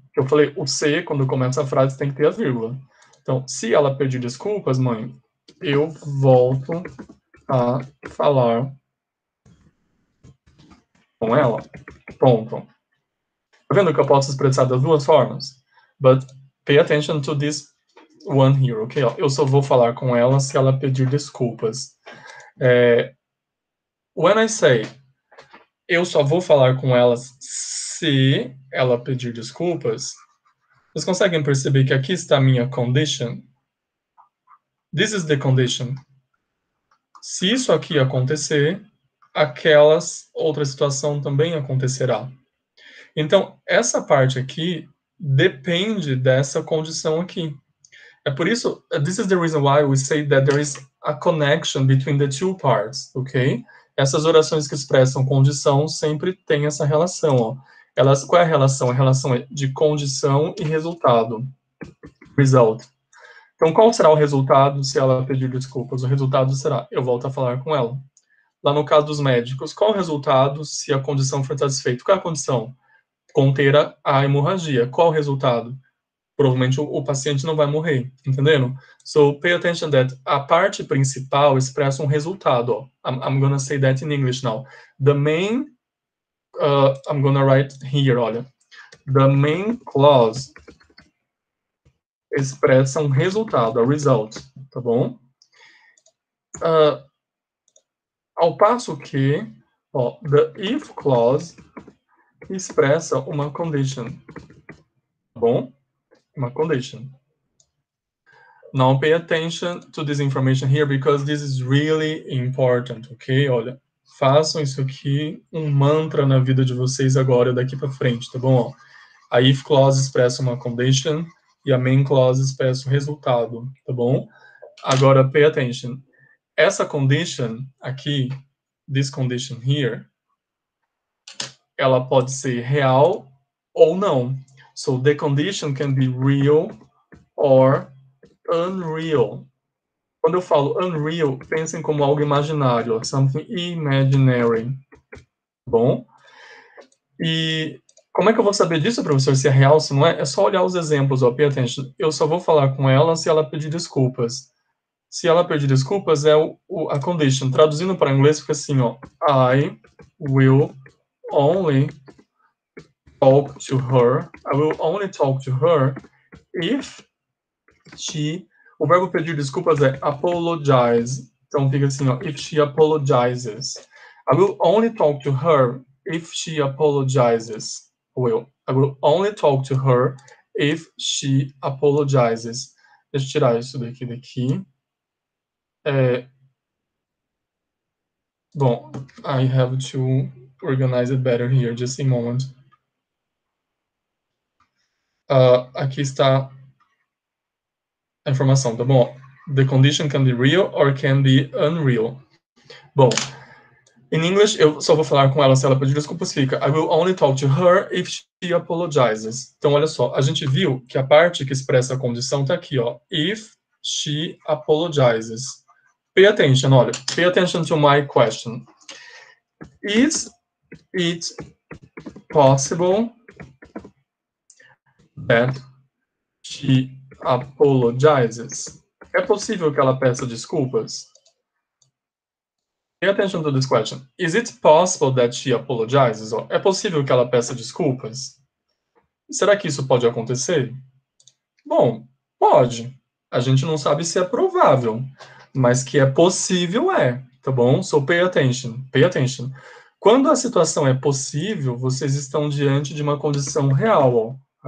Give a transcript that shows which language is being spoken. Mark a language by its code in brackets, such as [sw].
[pt] Eu falei o se, quando começa a frase, tem que ter a vírgula. Então, se ela pedir desculpas, mãe, eu volto a falar com ela. Ponto. Tá vendo que eu posso expressar das duas formas? [en] But pay attention to this one here, ok? [pt] Eu só vou falar com ela se ela pedir desculpas. [en] When I say [pt] eu só vou falar com ela se ela pedir desculpas, vocês conseguem perceber que aqui está a minha condition? [en] This is the condition. [pt] Se isso aqui acontecer, aquelas outra situação também acontecerá. Então, essa parte aqui depende dessa condição aqui. É por isso, [en] this is the reason why we say that there is a connection between the two parts, ok? [pt] Essas orações que expressam condição sempre têm essa relação, ó. Qual é a relação? A relação é de condição e resultado. Result. Então, qual será o resultado se ela pedir desculpas? O resultado será, eu volto a falar com ela. Lá no caso dos médicos, qual o resultado se a condição for satisfeita? Qual é a condição? Conter a hemorragia. Qual o resultado? Provavelmente o paciente não vai morrer, entendendo? [en] So, pay attention that [pt] a parte principal expressa um resultado, ó. [en] I'm gonna say that in English now. The main, I'm gonna write here, olha. The main clause [pt] expressa um resultado, [en] a result, [pt] tá bom? Ao passo que, ó, [en] the if clause [pt] expressa uma condition, tá bom? Uma condition. [en] Now pay attention to this information here because this is really important, ok? Olha, [pt] façam isso aqui um mantra na vida de vocês agora, daqui para frente, tá bom? Ó, a if clause expressa uma condition e a main clause expressa o resultado, tá bom? Agora, [en] pay attention. [pt] Essa condition aqui, [en] this condition here, [pt] ela pode ser real ou não. [en] So, the condition can be real or unreal. [pt] Quando eu falo unreal, pensem como algo imaginário, [en] something imaginary. [pt] Bom? E como é que eu vou saber disso, professor, se é real ou se não é? É só olhar os exemplos, ó, [en] pay attention. [pt] Eu só vou falar com ela se ela pedir desculpas. Se ela pedir desculpas, é a condition. Traduzindo para inglês, fica assim, ó. [en] I will only talk to her. I will only talk to her if she... [pt] O verbo pedir desculpas é apologize. Então fica assim, ó. [en] If she apologizes. I will only talk to her if she apologizes. I will only talk to her if she apologizes. [pt] Deixa eu tirar isso daqui. [en] Bom, I have to organize it better here, just a moment. [pt] Aqui está a informação, tá bom? [en] The condition can be real or can be unreal. [pt] Bom, em English, eu só vou falar com ela se ela pedir desculpas, fica [en] I will only talk to her if she apologizes. [pt] Então, olha só, a gente viu que a parte que expressa a condição tá aqui, ó. [en] If she apologizes. Pay attention, olha. Pay attention to my question. Is it possible that she apologizes? [pt] É possível que ela peça desculpas? [en] Pay attention to this question. Is it possible that she apologizes? [pt] É possível que ela peça desculpas? Será que isso pode acontecer? Bom, pode. A gente não sabe se é provável, mas que é possível é, tá bom? [en] So pay attention. Pay attention. [pt] Quando a situação é possível, vocês estão diante de uma condição real, ó.